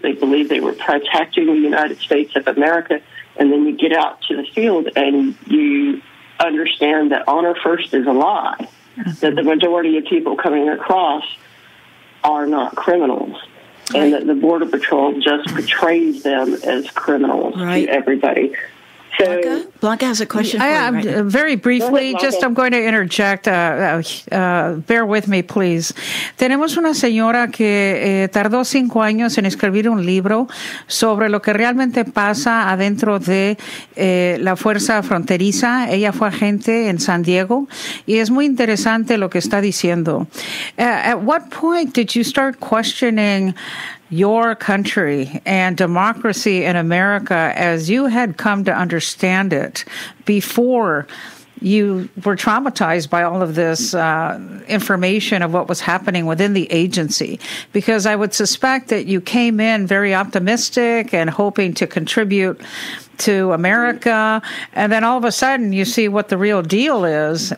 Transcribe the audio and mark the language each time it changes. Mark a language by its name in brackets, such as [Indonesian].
[English] They believed they were protecting the United States of America, and then you get out to the field and you understand that honor first is a lie, that the majority of people coming across are not criminals, and that the Border Patrol just portrays them as criminals to everybody. So, Blanca has a question for you. Right? Very briefly, I'm going to interject. Bear with me, please. [Spanish] Tenemos una señora que tardó 5 años en escribir un libro sobre lo que realmente pasa adentro de la fuerza fronteriza. Ella fue agente en San Diego y es muy interesante lo que está diciendo. [English] At what point did you start questioning your country and democracy in America as you had come to understand it before you were traumatized by all of this information of what was happening within the agency? Because I would suspect that you came in very optimistic and hoping to contribute to America, and then all of a sudden you see what the real deal is.